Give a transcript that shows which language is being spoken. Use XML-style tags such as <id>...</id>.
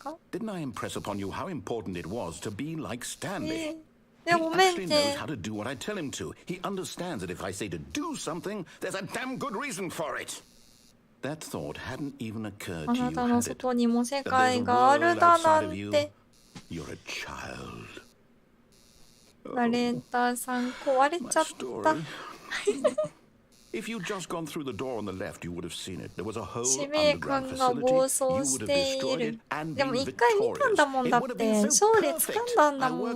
<en>Didn't I impress upon you how important it was to be like Stanley? He actually knows how to do what I tell him to. He understands that if I say to do something, there's a damn good reason for it. That thought hadn't even occurred to you, had it? That there's a world outside of you. You're a child.</en> <ja>ナレーターさん壊れちゃった。</ja> <en>If you'd just gone through the door on the left, you would have seen it. There was a whole</en> <ja>使命感が暴走している。でも一回見たんだもんだって。勝利つかんだんだもん。</ja>